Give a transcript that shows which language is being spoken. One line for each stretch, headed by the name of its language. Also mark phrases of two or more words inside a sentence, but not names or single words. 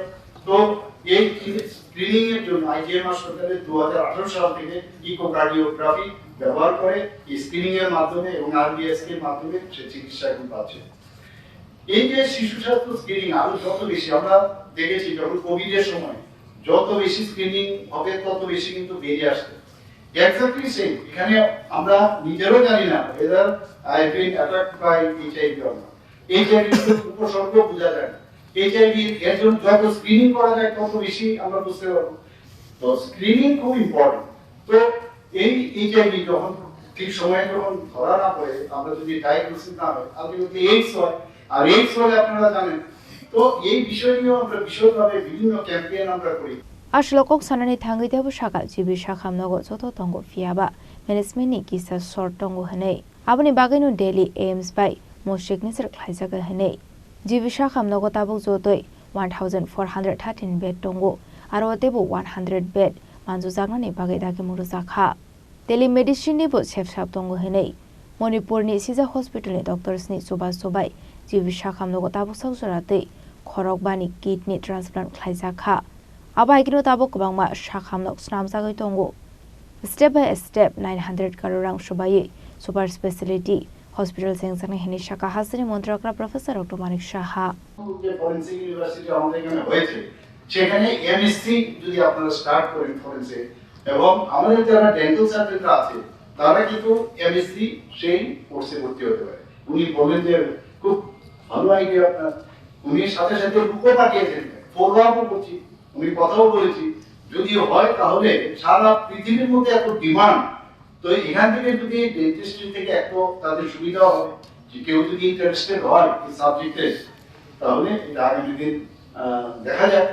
Bangla: তো এই স্ক্রিনিং এর জন্য IGM হাসপাতালে 2018 সাল থেকে ইকোকার্ডিওগ্রাফি ব্যবহার করে এই স্ক্রিনিং এর মাধ্যমে এবং RBSK এর মাধ্যমে সে চিকিৎসা এখন পাচ্ছে। এই যে শিশু স্বাস্থ্য স্ক্রিনিং আরো যত বেশি আমরা দেখেছি যখন কোভিড এর সময় যত বেশি স্ক্রিনিং হবে তত বেশি কিন্তু বেরিয়ে আসছে।
English: exactly same
Bangla: এখানে আমরা নিজেরও জানি না
English: whether I have been attacked by HIV or not।
Bangla: HIV এর উপসর্গ বোঝা যায় না। HIV এর জন্য যত স্ক্রিনিং করা যায় তত বেশি আমরা বুঝতে পারবো। তো স্ক্রিনিং খুব ইম্পর্টেন্ট। তো এই HIV যখন ঠিক সময়ে যখন ধরা না পড়ে আমরা যদি ডায়াগনোসিস না হয় আলটিমেটলি এইডস হয়। আর এইডস হলে আপনারা জানেন। তো এই বিষয় নিয়ে আমরা বিশদভাবে বিভিন্ন ক্যাম্পেইন আমরা করি।
Kok Borok: Ashlokok sanani thangi debu shaka jibi shakam nogo joto tongo fiaba management kisa short tongo hane abani bagino daily aims by moshik nisar khlaijaga hane jibi shakam nogo tabuk jotoi 1413 bed tongo aro debu 100 bed manju jagnani bagai dage muru jakha telemedicine ni bo chepsap tongo hane Manipur ni Sija Hospital ni doctors ni sobai jibi shakam nogo tabuk saujorate khorok bani
English: kidney transplant
Kok Borok: khlaijakha Abai kino tabok bangma shakhamnok snamjagai tongo
English: step by step
Kok Borok: 900 karorang shobai
English: super specialty hospital
Kok Borok: sengsan hini shaka hasini মন্ত্রকরা প্রফেসর ডক্টর মানিক সাহা
Bangla: যে
English: forensic university
Bangla: আমাদের এখানে হয়েছে সেখানে এমএসসি যদি আপনারা স্টার্ট করেন ফরেনসিক এবং আমাদের যারা
English: dental surgeons
Bangla: আছে তারা কিন্তু এমএসসি সেই কোর্সে ভর্তি হতে পারে। উনি বলেন যে খুব ভালো আইডিয়া আপনার, উনি সাথে সাথে বুকও পাঠিয়েছেন,
English: follow up
Bangla: করছি, আমি কথাও বলেছি যদি হয় তাহলে সারা পৃথিবীর মধ্যে এত ডিমান্ড তো এখান থেকে যদি ডেন্টিস্ট্রি থেকে এত তাদের সুবিধা হবে যে কেউ যদি ইন্টারেস্টেড হয় এই সাবজেক্টে তাহলে এটা আগামী দিন দেখা যায়।